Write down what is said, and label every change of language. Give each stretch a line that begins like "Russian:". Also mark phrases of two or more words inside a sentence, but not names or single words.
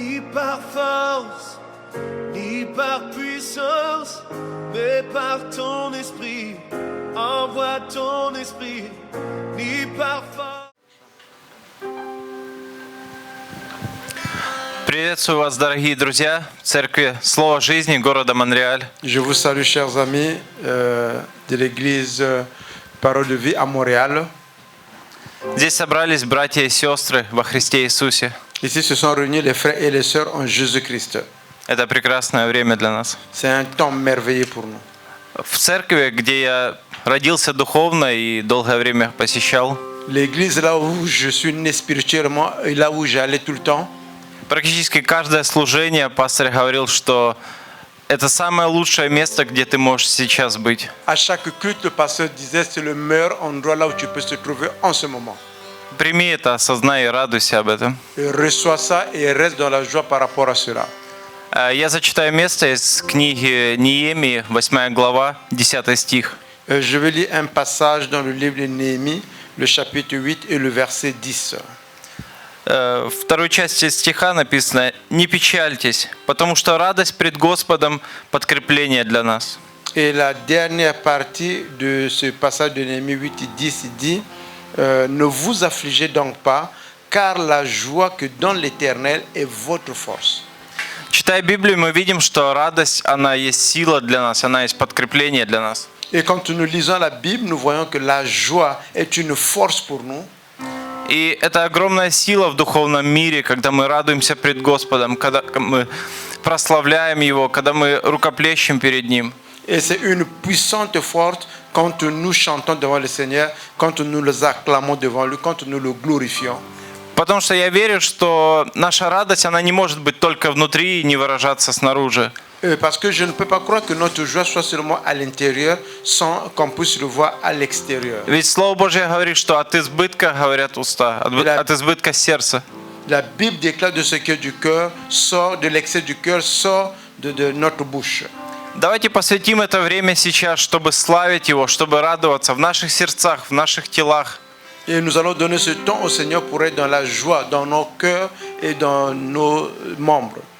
French: par force, ni par puissance, mais par ton esprit. Envoie ton esprit, ni par force.
Russian: Приветствую вас, дорогие друзья, в церкви Слово жизни города Монреаль.
French: Je vous salue, chers amis de l'église Parole de vie à Montréal.
Russian: Здесь собрались братья и сестры во Христе Иисусе.
French: Ici se sont réunis les frères et les sœurs en Jésus-Christ.
Russian: Это прекрасное время для нас.
French: C'est un temps merveilleux pour nous.
Russian: В церкви, где я родился духовно и долгое время посещал,
French: L'église là où je suis né spirituellement et là où j'allais tout le temps,
Russian: практически каждое служение пастор говорил, что это самое лучшее место, где ты можешь сейчас быть.
French: à chaque culte, le pasteur disait c'est le meilleur endroit là où tu peux se trouver en ce moment.
Russian: Прими это, осознай и радуйся об этом.
French: Et reçois ça et reste dans la joie par rapport à cela.
Russian: Я зачитаю место из книги Неемии, 8 глава, 10 стих.
French: Je vais lire un passage dans le livre de Néhémie, le chapitre 8 et le verset 10.
Russian: В второй части стиха написано: «Не печальтесь, потому что радость пред Господом – подкрепление для нас».
French: Et la dernière partie de ce passage de Néhémie 8 et 10 il dit ne vous affligez donc pas, car la joie que donne l'Éternel est votre force.
Russian: Читая Библию, мы видим, что радость, она есть сила для нас, она есть подкрепление для нас.
French: Et quand nous lisons la Bible, nous voyons que la joie est une force pour nous.
Russian: И это огромная сила в духовном мире, когда мы радуемся пред Господом, когда мы прославляем Его, когда мы рукоплещем перед Ним.
French: Et c'est une puissante force quand nous chantons devant le Seigneur, quand nous le acclamons devant lui, quand nous le glorifions.
Russian: Потому что я верю, что наша радость, она не может быть только внутри и не выражаться снаружи.
French: Parce que je ne peux pas croire que notre joie soit seulement à l'intérieur sans qu'on puisse le voir à l'extérieur.
Russian: Ведь Слово Божье говорит, что от избытка говорят уста, от избытка сердца.
French: La Bible déclare de ce qui est du cœur, sort de l'excès du cœur, sort de notre bouche.
Russian: Давайте посвятим это время сейчас, чтобы славить Его, чтобы радоваться в наших сердцах, в наших телах.
French: Et nous allons donner ce temps au Seigneur pour être dans la joie, dans nos cœurs et dans nos membres.